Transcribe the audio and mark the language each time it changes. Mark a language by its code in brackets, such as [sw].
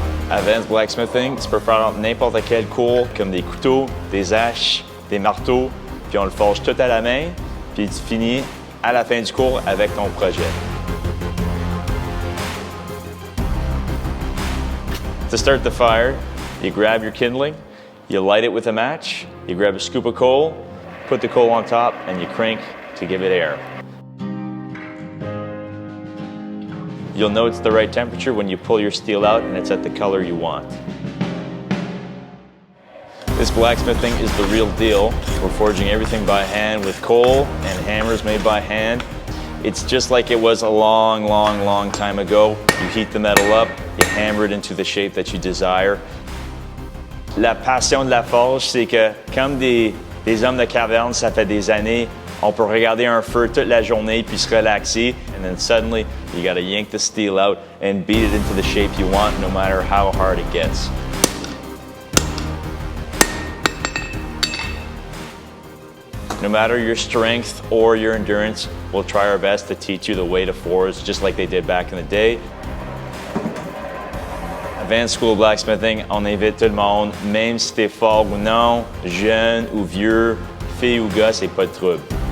[fr] Advanced blacksmithing, tu peux faire n'importe quel cours, comme des couteaux, des haches, des marteaux, puis on le forge tout à la main, puis tu finis à la fin du cours avec ton projet. [en] To start the fire, you grab your kindling, you light it with a match, you grab a scoop of coal, put the coal on top, and you crank to give it air. You'll know it's the right temperature when you pull your steel out and it's at the color you want. This blacksmithing is the real deal. We're forging everything by hand with coal and hammers made by hand. It's just like it was a long time ago. You heat the metal up, you hammer it into the shape that you desire. [fr] La passion de la forge, c'est que comme des hommes de caverne, ça fait des années, on peut regarder un feu toute la journée puis se relaxer, [en] and then suddenly you gotta yank the steel out and beat it into the shape you want, no matter how hard it gets. No matter your strength or your endurance, we'll try our best to teach you the way to forge, just like they did back in the day. [fr] Advanced School of Blacksmithing, on invite tout le monde, même si t'es fort ou non, jeune ou vieux, fille ou gars, c'est pas de trouble.